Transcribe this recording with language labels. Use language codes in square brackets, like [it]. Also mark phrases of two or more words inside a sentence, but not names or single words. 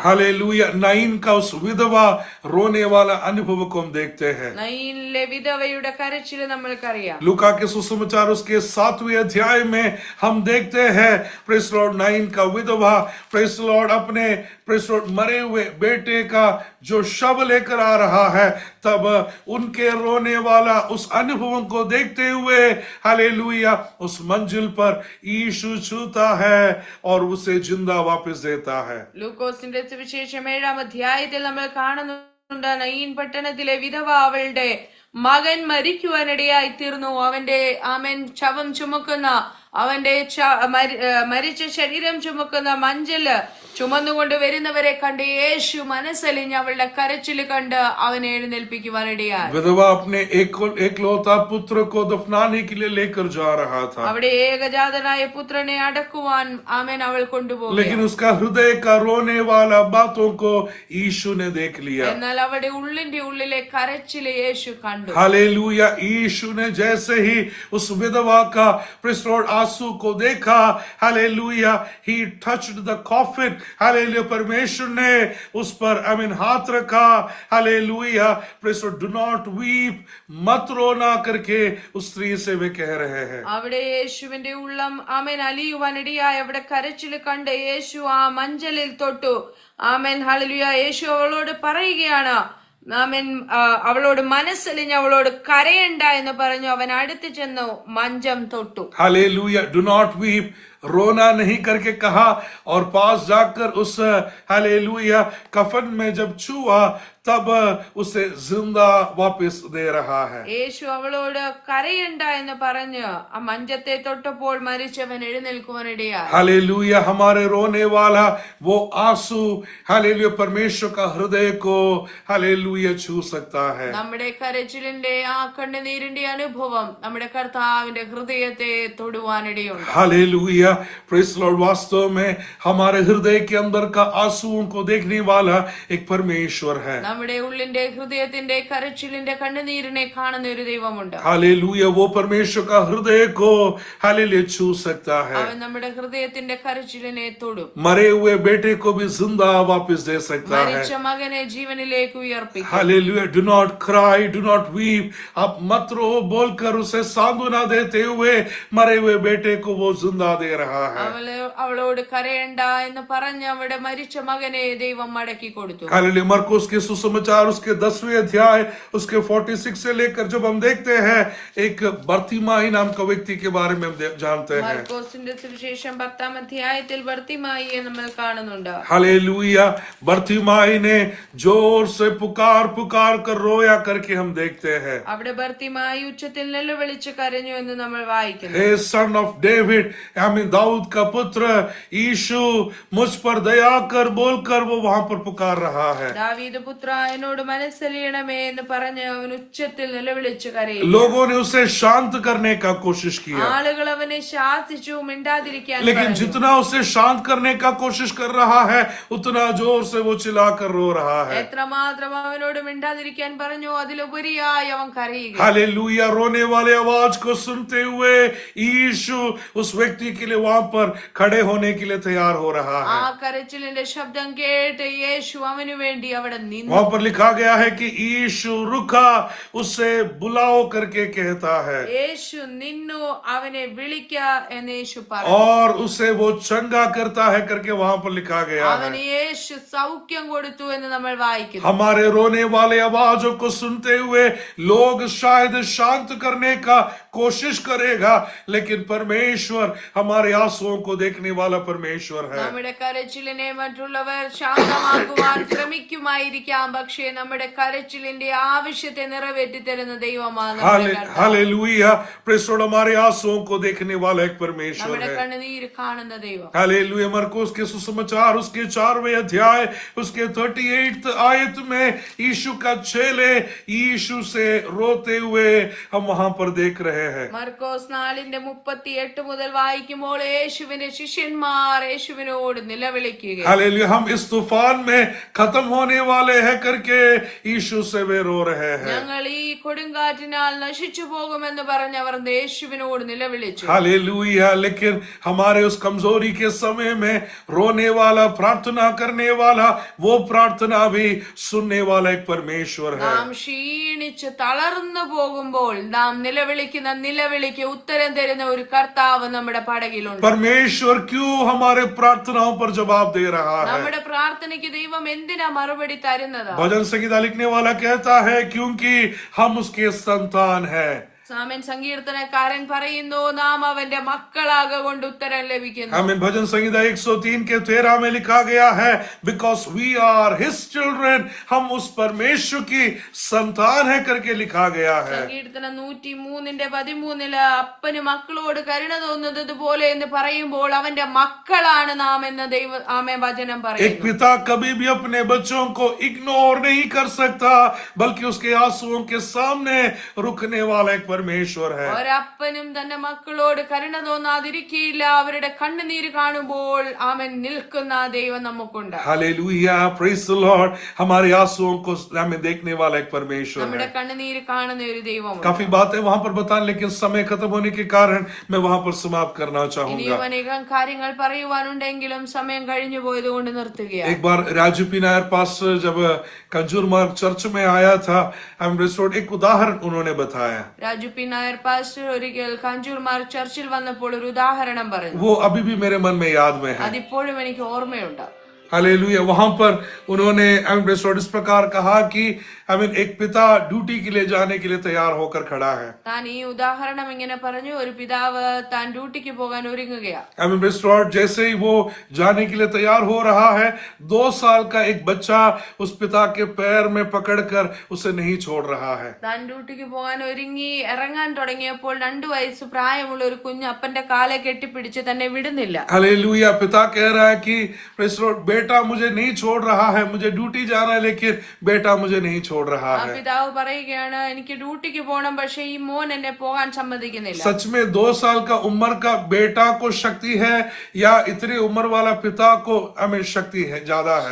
[hi] हालेलुया. नाइन का उस विधवा रोने वाला अनुभव को हम देखते हैं. [ml] നയീനിലെ വിധവയുടെ കരച്ചിൽ നമ്മൾക്കറിയാം. [hi] लूका के सुसमाचार उसके 7वें अध्याय में हम देखते हैं [en] Praise Lord [hi] 9 का विधवा [en] Praise Lord [hi] अपने [en] Praise Lord [hi] मरे हुए बेटे का जो शव लेकर आ रहा है, तब उनके रोने वाला उस अनुभव को देखते हुए हालेलुया उस मंजिल पर यीशु छूता है और उसे जिंदा वापस देता है. [ml] ലൂക്കോസിന്റെ സുവിശേഷം 7-ാം അധ്യായത്തിൽ നമ്മൾ കാണുന്നുണ്ട്, നയീൻ പട്ടണത്തിലെ വിധവ അവളുടെ മകൻ മരിക്കുവാനിടയായി തീർന്നു. അവന്റെ ശവം ചുമക്കുന്ന അവന്റെ മരിച്ച ശരീരം ചുമക്കുന്ന മഞ്ചല് ചുമന്നുകൊണ്ട് വരുന്നവരെ കണ്ട് യേശു മനസ്സലിഞ്ഞ് അവളുടെ കരച്ചിൽ കണ്ട് അവനെ എഴുന്നേൽപ്പിക്കുവാനിടയായി. [hi] विधवा अपने एकलौता पुत्र को दफनाने के लिए लेकर जा रहा था. [ml] അവിടെ ഏകജാതനായ പുത്രനെ അടക്കുവാൻ അവൾ കൊണ്ടുപോയി. [hi] लेकिन उसका हृदय का रोने वाला बातों को यीशु ने देख लिया. [ml] എന്നാൽ അവിടെ ഉള്ളിന്റെ ഉള്ളിലെ കരച്ചില് യേശു കണ്ടു. [hi] हालेलुया. यीशु ने जैसे ही उस विधवा का [en] Praise Lord [hi] आंसू को देखा, हालेलुया, [en] he touched the coffin. [hi] हालेलुया. परमेश्वर ने उस पर हाथ रखा. हालेलुया. [en] Praise Lord do not weep, [hi] मत रोना करके उस स्त्री से वे कह रहे हैं. [ml] അവിടെ യേശുവിന്റെ ഉള്ളം അലിയുവാനിടയായി അവിടെ കരച്ചിൽ കണ്ട് യേശു ആ മഞ്ചലിൽ തൊട്ടു. ഹല്ലേലൂയ. യേശു അവളോട് പറയുകയാണ്, അവളോട് മനസ്സലിഞ്ഞ് അവളോട് കരയണ്ട എന്ന് പറഞ്ഞു. അവൻ അടുത്ത് ചെന്നു മഞ്ചം തൊട്ടു. [hi] हालेलुया. [en] Do not weep, [hi] रोना नहीं करके कहा, और पास जाकर उस हालेलुया कफन में जब छुआ तब उसे जिंदा वापस दे रहा है. [ml] യേശു അവളോട് കരയണ്ട എന്ന് പറഞ്ഞ് ആ മഞ്ചത്തെ തൊട്ടപ്പോൾ മരിച്ചവൻ എഴുന്നേൽക്കുവാനിടയായി. [hi] हालेलुया. हमारे रोने वाला वो आंसू हालेलुया परमेश्वर का हृदय को हालेलुया छू सकता है. [ml] നമ്മുടെ കരച്ചിലിന്റെ ആ കണ്ണുനീരിന്റെ അനുഭവം നമ്മുടെ കർത്താവിന്റെ ഹൃദയത്തെ തൊടുവാനിടയുണ്ട്. [en] Hallelujah. Praise Lord. [hi] वास्तव में हमारे हृदय के अंदर का आंसुओं को देखने वाला एक परमेश्वर है. [ml] നമ്മുടെ ഉള്ളിന്റെ ഹൃദയത്തിന്റെ കരച്ചിലിന്റെ കണ്ണുനീരിനെ കാണുന്ന ഒരു ദൈവമുണ്ട്. [hi] हालेलुया. वो परमेश्वर का हृदय को हालेलुया छू सकता है. [ml] അവൻ നമ്മുടെ ഹൃദയത്തിന്റെ കരച്ചിലിനെ തൊടും. [hi] मरे हुए बेटे को भी जिंदा वापस दे सकता है. [ml] മരിച്ച മകനെ ജീവനിലേക്ക് ഉയർപ്പിക്കും. [hi] हालेलुया. [en] Do not cry, do not weep, [hi] आप मत रो बोलकर उसे सांत्वना देते हुए मरे हुए बेटे को वो जिंदा दे रहा है. [ml] അവളോട് കരയണ്ട എന്ന് പറഞ്ഞ് അവിടെ മരിച്ച മകനെ ദൈവം മടക്കി കൊടുത്തു. [hi] हालेलुया. मरकुस के सुसमाचार उसके 10वें अध्याय उसके 46 से लेकर जब हम देखते हैं एक बर्तिमाई नाम का व्यक्ति के बारे में हम जानते हैं. [ml] മർക്കോസിന്റെ സുവിശേഷം 10-ാം അധ്യായത്തിൽ ബർത്തിമായിയെ നമ്മൾ കാണുന്നുണ്ട്. [hi] हालेलुया. बर्तिमाई ने जोर से पुकार कर रोया करके हम देखते हैं. [ml] അവിടെ ബർത്തിമായി ഉച്ചത്തിൽ നിലവിളിച്ച് കരഞ്ഞു എന്ന് നമ്മൾ വായിക്കുന്നു. [hi] हे [en] Son of David, [hi] दाऊद का पुत्र यीशु, मुझ पर दया कर बोलकर वो वहां पर पुकार रहा है. [ml] ദാവീദ് പുത്ര എന്നോട് മനസ്സലിയണമേ എന്ന് പറഞ്ഞ് അവൻ ഉച്ചത്തിൽ നിലവിളിച്ച് കരയുന്നു. [hi] लोगों ने उसे शांत करने का कोशिश किया, [ml] ആളുകൾ അവനെ ശാസിച്ചു മിണ്ടാതിരിക്കാൻ [hi] लेकिन [ml] പറഞ്ഞു. [hi] जितना उसे शांत करने का कोशिश कर रहा है उतना जोर से वो चिल्लाकर रो रहा है. [ml] എത്രമാത്രം അവനോട് മിണ്ടാതിരിക്കാൻ പറഞ്ഞു അതിലുപരിയായി അവൻ കരയുക. [hi] हालेलुया. रोने वाले आवाज को सुनते हुए यीशु उस व्यक्ति के लिए वहां पर खड़े होने के लिए तैयार हो रहा [ml] ആ [hi] है. [ml] കരച്ചിലിന്റെ ശബ്ദം കേട്ട് യേശു അവനു വേണ്ടി അവിടെ നിന്നു. പറയുന്നു. [hi] वहां पर लिखा गया है कि यीशु रुका, उसे बुलाओ करके कहता है, [ml] യേശു നിന്നു, അവനെ വിളിക്ക എന്ന് യേശു പറഞ്ഞു. [hi] और उसे वो चंगा करता है करके वहां पर लिखा गया है. [ml] അവന് യേശു സൗഖ്യം കൊടുത്തു എന്ന് നമ്മൾ വായിക്കുന്നു. [hi] हमारे रोने वाले आवाजों को सुनते हुए लोग शायद शांत करने का कोशिश करेगा, लेकिन परमेश्वर हमारे आंसुओं को देखने वाला परमेश्वर है. [ml] നമ്മുടെ കരച്ചിലിനെ മറ്റുള്ളവർ ശാന്തമാക്കുവാൻ ശ്രമിക്കുമായിരിക്കാം, പക്ഷേ നമ്മുടെ കരച്ചിലിന്റെ ആവശ്യത്തെ നിറവേറ്റി തരുന്ന ദൈവമാണ് നമ്മുടെ കർത്താവ്. [hi] हालेलुया, [en] Praise Lord, [hi] हमारे आंसुओं को देखने वाला एक परमेश्वर [ml] നമ്മുടെ [hi] है. [ml] കണ്ണുനീര് കാണുന്ന ദൈവം. [hi] हालेलुया, मरकुस के सुसमाचार उसके 4वें अध्याय उसके 38 आयत में यीशु का चेले यीशु से रोते हुए हम वहां पर देख रहे हैं. [ml] മർക്കോസ് 4:38 മുതൽ വായിക്കുമ്പോൾ യേശുവിന്റെ ശിഷ്യന്മാർ യേശുവിനോട് നിലവിളിക്കുക. [hi] हालेलुया, हम इस तूफान में खत्म होने वाले हैं करके यीशु से वे रो रहे हैं. [ml] ഞങ്ങൾ ഈ കൊടുങ്കാറ്റിനാൽ നശിച്ചു പോകുമെന്ന് പറഞ്ഞ് അവർ യേശുവിനോട് നിലവിളിച്ചു. [hi] हालेलुया, लेकिन हमारे उस कमजोरी के समय में रोने वाला, प्रार्थना करने वाला, वो प्रार्थना भी सुनने वाला एक परमेश्वर है. [ml] നാം ക്ഷീണിച്ച് തളർന്നു പോകുമ്പോൾ നാം നിലവിളിക്കുന്ന നിലവിളിക്ക് ഉത്തരം തരുന്ന ഒരു കർത്താവ് നമ്മുടെ പടകിലുണ്ട്. [hi] परमेश्वर क्यों हमारे प्रार्थनाओं पर जवाब दे रहा है? [ml] നമ്മുടെ പ്രാർത്ഥനയ്ക്ക് ദൈവം എന്തിനാ മറുപടി തരുന്നത്? [hi] भजन संगीता लिखने वाला कहता है, क्योंकि हम उसके संतान हैं. [ml] സാമൻ സങ്കീർത്തനക്കാരൻ പറയുന്നു, നാം അവന്റെ മക്കളാകൊണ്ട് ഉത്തരം ലഭിക്കുന്നു. [hi] हमें भजन संगीता 103 के 13 में लिखा गया है, [en] Because we are his children, [hi] हम उस परमेश्वर की संतान है करके लिखा गया है. [ml] സങ്കീർത്തനം 103:13 അപ്പന് മക്കളോട് കരുണ തോന്നുന്നത് പോലെ എന്ന് പറയുമ്പോൾ അവന്റെ മക്കളാണ് നാം എന്ന് ദൈവ ആമേ വചനം [hi] एक [ml] പറയുന്നു. [hi] पिता कभी भी अपने बच्चों को इग्नोर नहीं कर सकता, बल्कि उसके आंसुओं के सामने रुकने वाला एक परमेश्वर है. [ml] ഒരപ്പനും തന്റെ മക്കളോട് കരുണ തോന്നാതിരിക്കില്ല. അവരുടെ കണ്ണുനീര് കാണുമ്പോൾ അവൻ നിൽക്കുന്ന ദൈവം നമുക്കുണ്ട്. [hi] हालेलुया, [en] Praise the Lord, [hi] हमारे आंसुओं को हमें देखने वाला एक परमेश्वर [ml] നമ്മുടെ [hi] है. [ml] കണ്ണുനീര് കാണുന്ന ഒരു ദൈവമുണ്ട്. [hi] काफी बातें वहां पर बताएं, लेकिन समय खत्म होने के कारण मैं वहां पर समाप्त करना चाहूंगा. [ml] ഇനിയും അനേകം കാര്യങ്ങൾ പറയുവാനുണ്ടെങ്കിലും സമയം കഴിഞ്ഞു പോയത് കൊണ്ട് നിർത്തുകയാണ്. [hi] एक बार राजू पी नायर पास जब कंजूर मार्ग चर्च में आया था, एक उदाहरण उन्होंने बताया. [ml] രാജു പി നായർ പാസ്റ്റർ ഒരിക്കൽ കഞ്ചൂർമാർ ചർച്ചിൽ വന്നപ്പോൾ ഒരു ഉദാഹരണം പറഞ്ഞു. [hi] वो अभी भी मेरे मन में याद में है. [ml] അതിപ്പോഴും എനിക്ക് ഓർമ്മയുണ്ട്. [hi] हालेलुया, वहां पर उन्होंने इस प्रकार कहा कि एक पिता ड्यूटी के लिए जाने के लिए तैयार होकर खड़ा है. [ml] താൻ ഈ ഉദാഹരണം ഇങ്ങനെ പറഞ്ഞു, ഒരു പിതാവ് താൻ ഡ്യൂട്ടിക്ക് പോകാൻ ഒരുങ്ങുകയാണ്. [hi] जैसे ही वो जाने के लिए तैयार हो रहा है, 2 साल का एक बच्चा उस पिता के पैर में पकड़कर उसे नहीं छोड़ रहा है. [ml] താൻ ഡ്യൂട്ടിക്ക് പോകാൻ ഒരുങ്ങി ഇറങ്ങാൻ തുടങ്ങിയപ്പോൾ 2 വയസ്സ് പ്രായമുള്ള ഒരു കുഞ്ഞ് അപ്പന്റെ കാലെ കെട്ടിപ്പിടിച്ച് തന്നെ വിടുന്നില്ല. [hi] हालेलुया, पिता कह रहा है कि बेटा मुझे नहीं छोड़ रहा है, मुझे ड्यूटी जाना है, लेकिन बेटा मुझे नहीं छोड़ रहा [ml] ആ [hi] है. [ml] പിതാവ് പറയുകയാണ്, എനിക്ക് ഡ്യൂട്ടിക്ക് പോകണം, പക്ഷെ ഈ മോൻ എന്നെ പോകാൻ സമ്മതിക്കുന്നില്ല. [hi] सच में 2 साल का उम्र का बेटा को शक्ति है या इतनी उम्र वाला पिता को शक्ति है ज्यादा है?